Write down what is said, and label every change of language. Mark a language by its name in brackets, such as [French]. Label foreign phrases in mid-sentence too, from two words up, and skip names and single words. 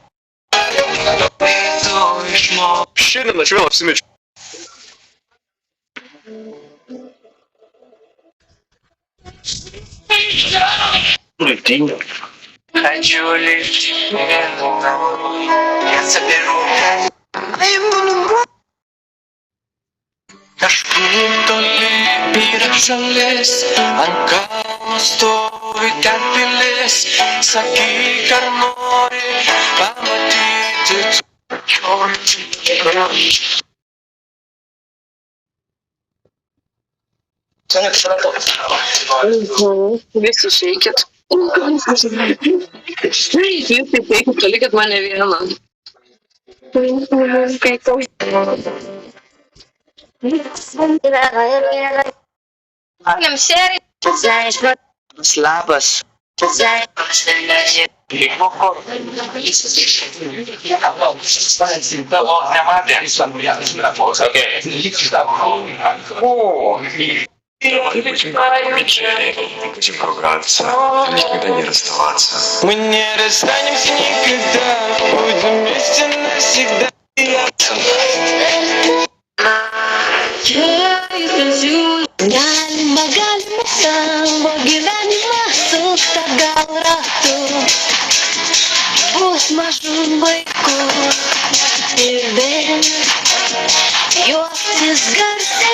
[Lithuanian] Šiandien aš vėl apsimečiu. [Russian] Хочу лететь, я соберу. [Lithuanian] Kažkur toli yra šalis, ant kalno stovi ten pilis. Sakyk, ar nori pamatyti Visi išeikit. Visi išeikit, palikit mane vieną. Labas. [Russian] Поругаться, никогда не расставаться. Мы не расстанемся никогда, будем вместе навсегда. [Lithuanian] Galima, galima savo gyvenimą suktą gal ratu. Bus mažų vaikų ir vėl juoktis garsiai.